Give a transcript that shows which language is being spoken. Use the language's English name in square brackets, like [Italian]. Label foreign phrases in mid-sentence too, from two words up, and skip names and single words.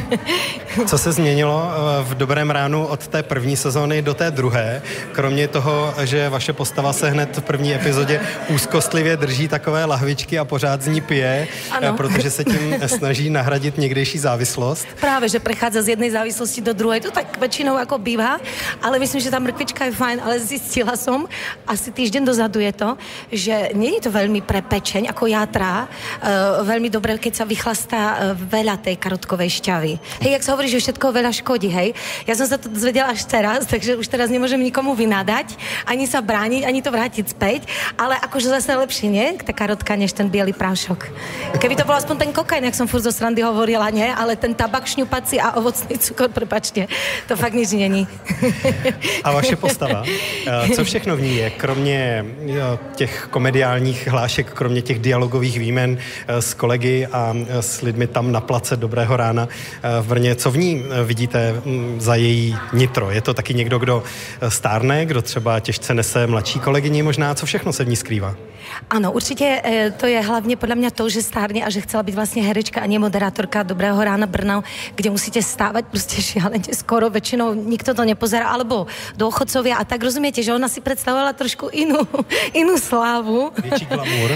[Czech] Co se změnilo v Dobrém ránu od té první sezóny do té druhé? Kromě toho, že vaše postava se hned v první epizodě úzkostlivě drží takové lahvičky a pořád z ní pije, protože se tím snaží nahradit někdejší závislost. [Slovak] Právě, že prechádza z jednej závislosti do druhej. To tak väčšinou ako býva, ale myslím, že tá mrkvička je fajn, ale zistila som, asi týždeň dozadu je to, že nie je to veľmi pre pečeň, ako játra, veľmi dobre, keď sa vychlastá veľa tej karotkovej šťavy. Hej, jak sa hovorí, že všetko veľa škodí, hej. Ja som sa to dozvedela až teraz, takže už teraz nemôžem nikomu vynadať, ani sa brániť, ani to vrátiť späť, ale akože zase lepšie, nie? Tá karotka, než ten biely prášok. Keby to bol aspoň ten kokain, jak som furt zo srandy hovorila, nie? Ale ten tabak šňupací a ovocný cukor, prepáčte, to fakt nič není. [Czech] A vaše postava? Co všechno v ní je? Kromě těch komediálních hlášek, kromě těch dialogových výmen s kolegy a s lidmi tam na place Dobrého rána v Brně, co v ní vidíte za její nitro? Je to taky někdo, kdo stárne, kdo třeba těžce nese mladší kolegyni možná? Co všechno se v ní skrývá? [Slovak] Áno, určite to je hlavne podľa mňa to, že stárne a že chcela byť vlastne herečka a nie moderátorka Dobrého rána Brno, kde musíte stávať proste šialene skoro, väčšinou nikto to nepozerá, alebo dôchodcovia a tak rozumiete, že ona si predstavovala trošku inú slávu. [Czech] Větší glamour.